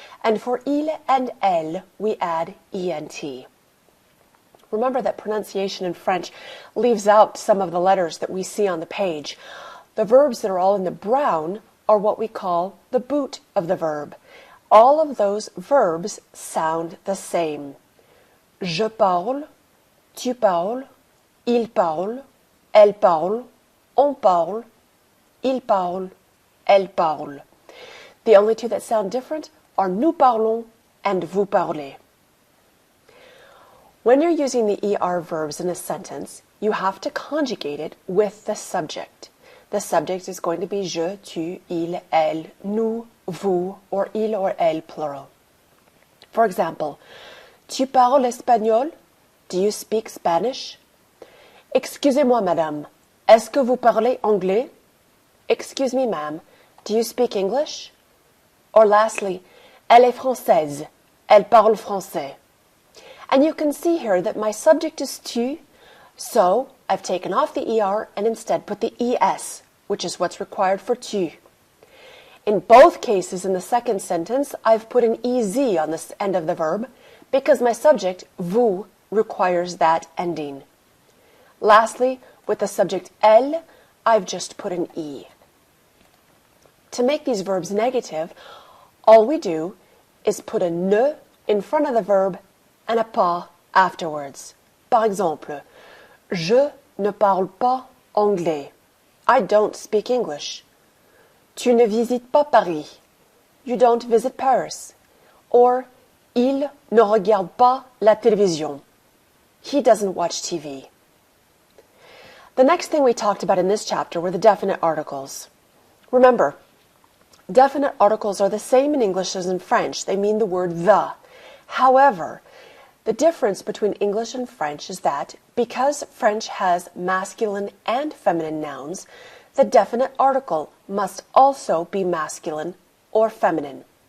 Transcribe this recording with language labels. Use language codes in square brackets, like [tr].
[en] And for il and elle, we add ENT. Remember that pronunciation in French leaves out some of the letters that we see on the page. The verbs that are all in the brown are what we call the boot of the verb. All of those verbs sound the same. [fr] Je parle, tu parles, il parle, elle parle, on parle, il parle, elle parle. [en] The only two that sound different are nous parlons and vous parlez. When you're using the ER verbs in a sentence, you have to conjugate it with the subject. The subject is going to be je, tu, il, elle, nous, vous, or il or elle plural. For example, [fr] tu parles espagnol? [en] Do you speak Spanish? [fr] Excusez-moi, madame. Est-ce que vous parlez anglais? [en] Excuse me, ma'am. Do you speak English? Or lastly, [fr] elle est française. Elle parle français. [en] And you can see here that my subject is tu, so I've taken off the ER and instead put the ES, which is what's required for tu. In both cases in the second sentence, I've put an EZ on the end of the verb because my subject, vous, requires that ending. Lastly, with the subject elle, I've just put an E. To make these verbs negative, all we do is put a ne in front of the verb and a pas afterwards. [fr] Par exemple, je ne parle pas anglais. [en] I don't speak English. [fr] Tu ne visites pas Paris. [en] You don't visit Paris. [fr] Or, il ne regarde pas la télévision. [en] He doesn't watch TV. The next thing we talked about in this chapter were the definite articles. Remember, definite articles are the same in English as in French. They mean the word the. However, the difference between English and French is that because French has masculine and feminine nouns, the definite article must also be masculine or feminine.